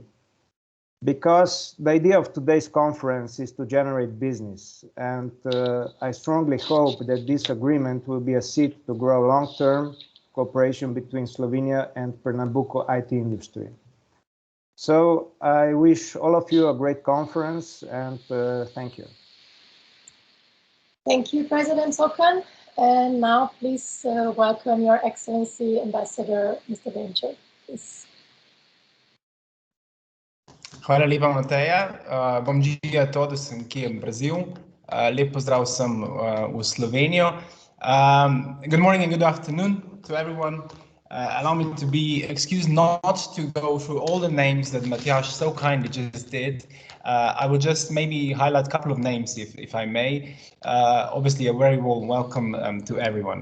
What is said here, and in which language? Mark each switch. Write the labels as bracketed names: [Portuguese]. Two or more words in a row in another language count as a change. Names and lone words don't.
[English] Because the idea of today's conference is to generate business, and I strongly hope that this agreement will be a seed to grow long-term cooperation between Slovenia and Pernambuco IT industry. So I wish all of you a great conference, and thank you. Thank you, President Sokan. And now please welcome Your Excellency Ambassador Mr. Benček. Please. [Slovenian] Hvala lepa, Mateja. [Portuguese] Bom dia a todos aqui em Brasil. [Slovenian] Lep pozdrav vsem v Slovenijo. [English] Good morning and good afternoon to everyone. Allow me to be excused not to go through all the names that Matjaž so kindly just did. I will just maybe highlight a couple of names, if I may. Obviously, a very warm welcome to everyone.